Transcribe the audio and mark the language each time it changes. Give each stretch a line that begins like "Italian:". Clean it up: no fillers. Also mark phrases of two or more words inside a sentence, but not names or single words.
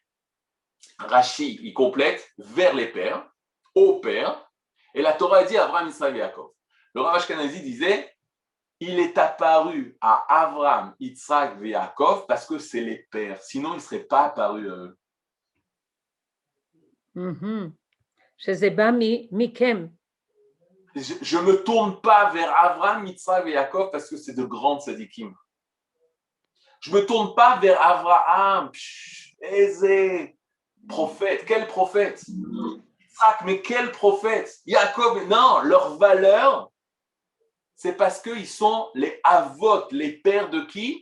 French: Rashi, il complète vers les pères, au père. Et la Torah dit Avraham, Yitzhak et Yaakov. Le Rav Ashkenazi disait il est apparu à Avraham, Yitzhak et Yaakov parce que c'est les pères. Sinon, il ne serait pas apparu à eux.
Hebrew: שזה בא מכם.
French: Je ne me tourne pas vers Avraham, Yitzhak et Yaakov parce que c'est de grandes sadikim. Je ne me tourne pas vers Avraham, prophète, quel prophète? Yitzhak, mais quel prophète? Yaakov, non, leur valeur, c'est parce qu'ils sont les avot, les pères de qui?